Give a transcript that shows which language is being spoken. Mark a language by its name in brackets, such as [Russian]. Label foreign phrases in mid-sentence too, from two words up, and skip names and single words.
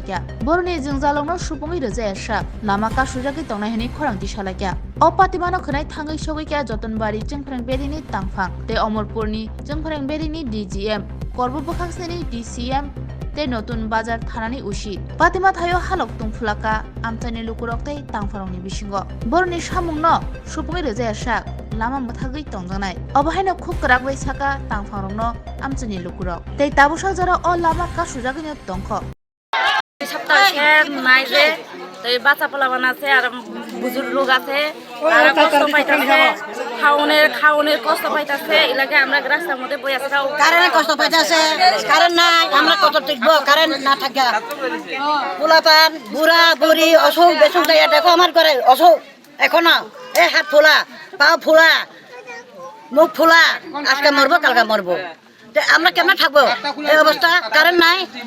[Kok Borok] kya borni jungjalongno supungi reja esa lama kasujaki tongnai hani khorangti salakya o patimano khnai thangai sogoi kya jotonbari jongphereng berini tangphang Omorpurni Jongphereng Berini DGM Korbo Bokhaksini DCM te Notun Bazar Thanani Ushi Patima Thayo Halok Tungfulaka Amchani Lukurok te Tangfarongni bisingo Borni samungno supungi reja sak lama muthagui tongjangnai obahaino khub krak bai saka tangfarongno amchani lukurok tei tabusak jara o lama kasujagini tongkho [Bangla] সপ্তাহে নাই যে এই বাচ্চা পোলাবান আছে আর বুজুর্গ লোক আছে তারা কষ্ট পাইতাছে খাওনের কষ্ট পাইতাছে এলাকে আমরা রাস্তার মধ্যে বই আছে কারেন্ট কষ্ট পাইতাছে কারেন্ট নাই আমরা কত টিকবো কারেন্ট না থাকে পোলাপান বুড়া বুড়ি অসুখ বেসুখ দেয়া দেখো আমার ঘরে অসুখ এখনো এই হাত ফোলা পা ফোলা মুখ ফোলা আজকে মরবো কালকে মরবো আমরা কেমন থাকবো এই অবস্থা কারেন্ট নাই